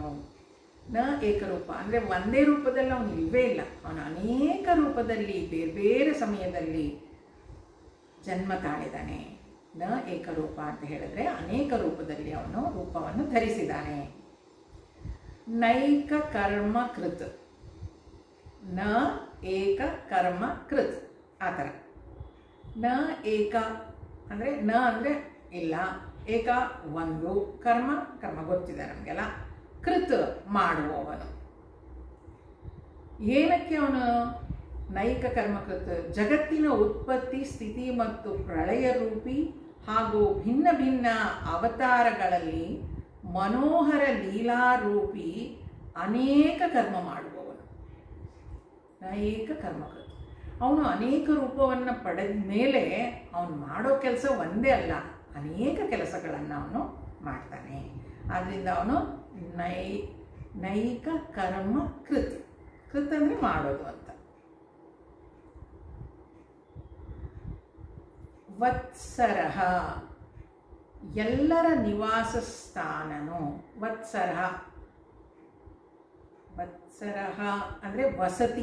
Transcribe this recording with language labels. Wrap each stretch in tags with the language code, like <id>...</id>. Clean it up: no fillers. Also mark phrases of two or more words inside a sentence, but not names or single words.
<sa>ನ ಏಕರೂಪ</sa> <kn>ಅಂದರೆ ಒಂದೇ ರೂಪದಲ್ಲಿ ಅವನು ಇಲ್ಲವೇ ಇಲ್ಲ, ಅವನು ಅನೇಕ ರೂಪದಲ್ಲಿ ಬೇರೆ ಬೇರೆ ಸಮಯದಲ್ಲಿ ಜನ್ಮ ತಾಳಿದ್ದಾನೆ.</kn> <sa>ನ ಏಕರೂಪ</sa> <kn>ಅಂತ ಹೇಳಿದ್ರೆ ಅನೇಕ ರೂಪದಲ್ಲಿ ಅವನು ರೂಪವನ್ನು ಧರಿಸಿದ್ದಾನೆ.</kn> <sa>ನೈಕ ಕರ್ಮ ಕೃತ್, ನ ಏಕ ಕರ್ಮ ಕೃತ್</sa> <kn>ಆ ಥರ.</kn> <sa>ನ ಏಕ</sa> <kn>ಅಂದರೆ ನ ಅಂದರೆ ಇಲ್ಲ, ಏಕ ಒಂದು, ಕರ್ಮ ಕರ್ಮ ಗೊತ್ತಿದೆ ನಮಗೆಲ್ಲ, ಕೃತ್ ಮಾಡುವವನು. ಏನಕ್ಕೆ ಅವನು</kn> <sa>ನೈಕ ಕರ್ಮಕೃತ್?</sa> <kn>ಜಗತ್ತಿನ ಉತ್ಪತ್ತಿ ಸ್ಥಿತಿ ಮತ್ತು ಪ್ರಳಯ ರೂಪಿ ಹಾಗೂ ಭಿನ್ನ ಭಿನ್ನ ಅವತಾರಗಳಲ್ಲಿ ಮನೋಹರ ಲೀಲಾರೂಪಿ ಅನೇಕ ಕರ್ಮ ಮಾಡುವವನು.</kn> <sa>ನೈಕ ಕರ್ಮಕೃತ್</sa> <kn>ಅವನು ಅನೇಕ ರೂಪವನ್ನು ಪಡೆದ ಮೇಲೆ ಅವನು ಮಾಡೋ ಕೆಲಸ ಒಂದೇ ಅಲ್ಲ, ಅನೇಕ ಕೆಲಸಗಳನ್ನು ಅವನು ಮಾಡ್ತಾನೆ. ಆದ್ದರಿಂದ ಅವನು</kn> <sa>ನೈಕ ಕರ್ಮ ಕೃತ್.</sa> <kn>ಕೃತ್ ಅಂದರೆ ಮಾಡೋದು ಅಂತ. ವತ್ಸರಃ ಎಲ್ಲರ ನಿವಾಸ ಸ್ಥಾನನು.</kn> <sa>ವತ್ಸರಃ ವತ್ಸರಃ</sa> <kn>ಅಂದರೆ ವಸತಿ.</kn>